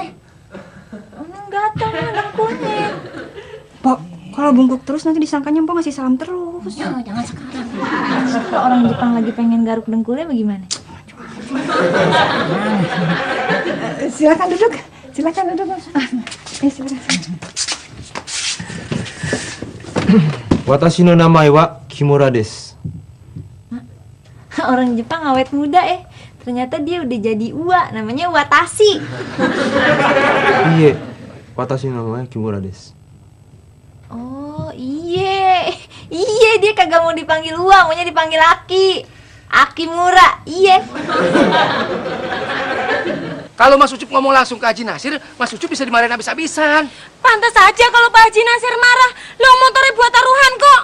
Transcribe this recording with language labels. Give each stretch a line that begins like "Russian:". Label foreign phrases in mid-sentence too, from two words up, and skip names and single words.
Indonesian: Gatal dengkulnya. Pok, kalau bungkuk terus nanti disangkanya Pok ngasih salam terus. Jangan sekarang. Kalau orang Jepang lagi pengen garuk dengkulnya bagaimana? Silakan duduk. Silakan. Silakan.
Japanese: 私の名前はキムラです.
Indonesian: Orang Jepang awet muda ternyata dia udah jadi Uwa, namanya Watashi.
Japanese: Iye, 私の名前キムラです.
Indonesian: Oh iya dia kagak mau dipanggil Uwa, maunya dipanggil Aki. Aki Mura, iya. Kalau Mas Ucup ngomong langsung ke Haji Nasir, Mas Ucup bisa dimarahin habis-habisan. Pantas aja kalau Pak Haji Nasir marah. Lo motornya buat taruhan kok.